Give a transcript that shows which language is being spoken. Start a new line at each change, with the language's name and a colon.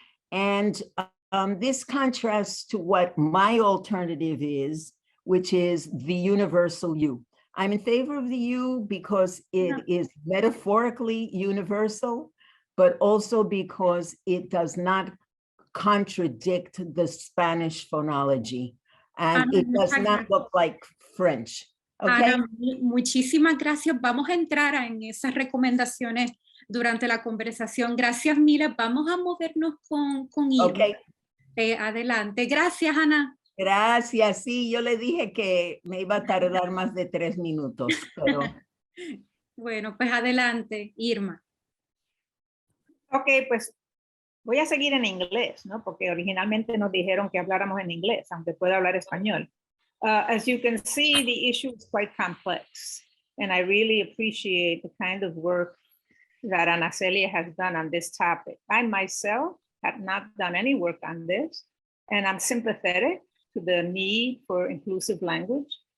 English: And this contrasts to what my alternative is, which is the universal U. I'm in favor of the U because it is metaphorically universal, but also because it does not contradict the Spanish phonology, and it does not look like French. Okay.
Spanish: Ana, muchísimas gracias. Vamos a entrar en esas recomendaciones durante la conversación. Gracias, Mila. Vamos a movernos con Irma.
English: Okay.
Spanish: Adelante. Gracias, Ana. Gracias. Sí, yo le dije que me iba a tardar más de 3 minutos, pero... Bueno, pues adelante, Irma. Ok, pues voy a seguir en inglés, ¿no? Porque originalmente nos dijeron que habláramos en inglés, aunque pueda hablar español.
English: As you can see, the issue is quite complex, and I really appreciate the kind of work that Ana Celia has done on this topic. I myself have not done any work on this, and I'm sympathetic to the need for inclusive language.